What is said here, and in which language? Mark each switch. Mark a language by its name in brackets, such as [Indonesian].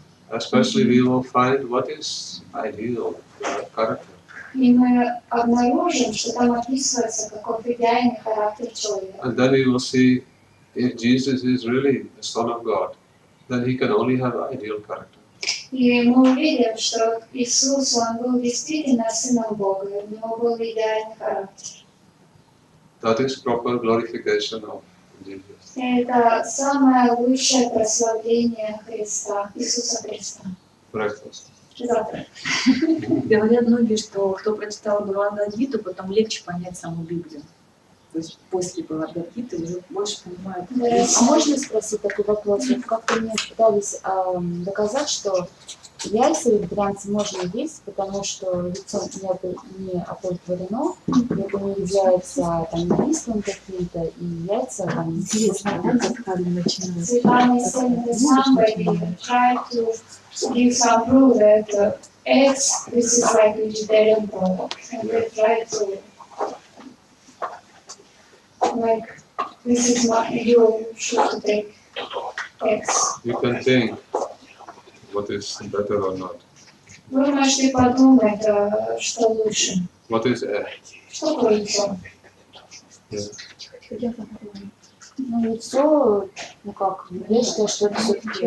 [English] Especially we will find what is ideal character. [Russian] И мы обнаружим, что там описывается, каков идеальный характер человека. [English] And then we will see if Jesus is really the Son of God, then he can only have ideal character. [Russian] И мы увидим, что Иисус, Он был действительно Сыном Бога, у Него был идеальный характер. [English] That is proper glorification of Jesus. [Russian] Это самое лучшее прославление Христа, Иисуса Христа. [English] Breakfast. [Russian] Завтра. Говорят многие, что кто прочитал Бхагавад-гиту, потом легче понять саму Библию. То есть после Бхагавад-гиты уже больше понимают. А можно спросить такой вопрос? Вот как-то мне пытались доказать, что яйца вегетарианцы можно есть, потому что яйцо не оплодотворено, это не является там убийством каким-то, и яйца там Интересно, да, как Харин начинает. [English] Светлана is saying that somebody tried to give some proof that eggs, this is like vegetarian product, and they try to like this is not you should take eggs. You can think what is better or not. [Russian] Вы можете подумать, что лучше. [English] What is egg? [Russian] Что такое яйцо? [English] Yeah. [Russian] ну, яйцо, ну как, я считаю, что это все-таки